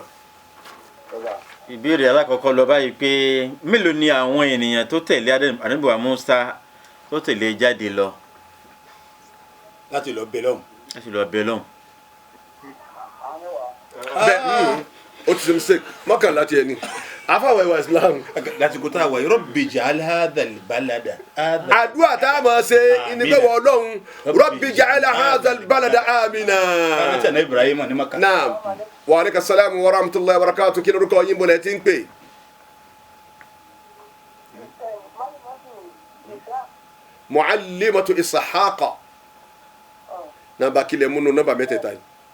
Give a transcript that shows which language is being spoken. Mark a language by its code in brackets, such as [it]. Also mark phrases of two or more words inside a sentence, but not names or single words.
[yo] ìbéèrè alákọ̀ọ́kọ́ lọ báyìí pé mélòó ni àwọn ènìyàn tó tẹ̀lé Ànábì wa Musa tó tẹ̀lé jáde lọ. láti lọ bẹ lọ́hùn. bẹ́ẹ̀ o ti ṣe mistake mọ́kànlá tiẹ̀ ni afáwọ̀ ìwà Islam. láti kó tá a wà yìí [ar] رب اجعل هذا البلد. [yo] àdúrà tá a máa ṣe ìníbẹ̀wò Ọlọ́run [ar] رب اجعل هذا البلد آمنا. [yo] láti àná Ibrahim ní Maka. [ar] نعم وعليك السلام ورحمة الله وبركاته [yo] kí lórúkọ yín bọ̀lẹ̀ tí ń pè. Muallimatu Ishaqa nàbà kílẹ̀ múnú nàbà mẹ́tẹ̀ẹ̀ta yìí.